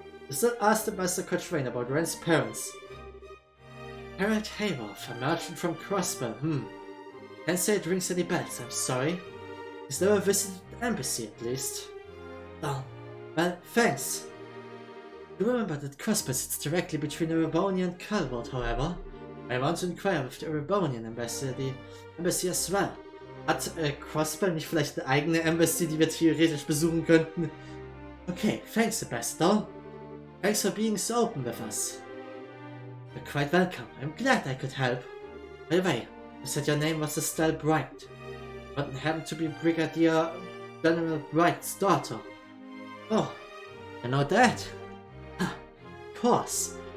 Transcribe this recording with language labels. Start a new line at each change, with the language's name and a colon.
English: You still asked the Master Cochrane about Ren's parents. Harold Hayworth, a merchant from Crossbell, Can't say it rings any bells, I'm sorry. He's never visited the embassy, at least. Oh, well, thanks. You remember that Crossbell sits directly between Erebonia and Calvert, however. I want to inquire with the Erebonian Embassy as well.
German: Hat Crossbell nicht vielleicht eine eigene Embassy, die wir theoretisch besuchen könnten?
English: Okay, thanks, Ambassador. Thanks for being so open with us. You're quite welcome. I'm glad I could help. By the way, you said your name was Estelle Bright. But happened to be Brigadier General Bright's daughter. Oh, I know that. Ah, of course.